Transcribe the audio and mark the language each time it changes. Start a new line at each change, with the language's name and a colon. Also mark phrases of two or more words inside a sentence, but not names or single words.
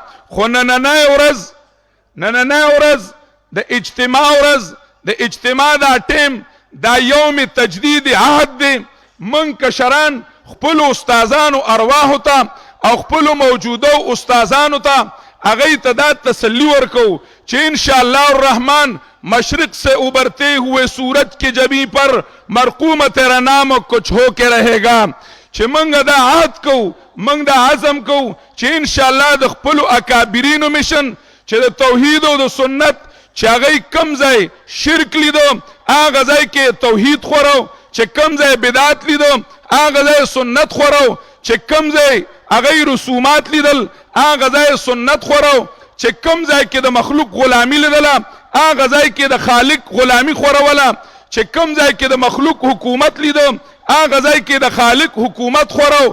Pashto: خو نننۍ ورځ د اجتماع ورځ، د اجتماع دا ټیم دا یوم تجدید عهد دی. من کشران خپل استادانو ارواحو ته او خپل موجوده استادانو ته هغه ته دا تسلی ورکو چې
Arabic: ان شاء الله الرحمن
Urdu: مشرق سے ابھرتے ہوئے سورج کے جبیں پر مرقوم تیرا نام کچھ ہو کے رہے گا.
Pashto: چې منګ دا عهد کو، منګ دا عزم کو چې
Arabic: ان شاء الله
Pashto: د خپل اکابرینو مشن چې د توحید او د سنت چې هغه کم ځای شرک لیدو هغه ځای کې توحید خورو، چې کم ځای بدعت لیدو هغه ځای سنت خورو، چې کم ځای هغه رسومات لیدل هغه ځای سنت خورو، چې کم ځای کې د مخلوق غلامی لیدله هغه ځای کې د خالق غلامی خوروله، چې کم ځای کې د مخلوق حکومت لیدو هغه ځای کې د خالق حکومت خورو.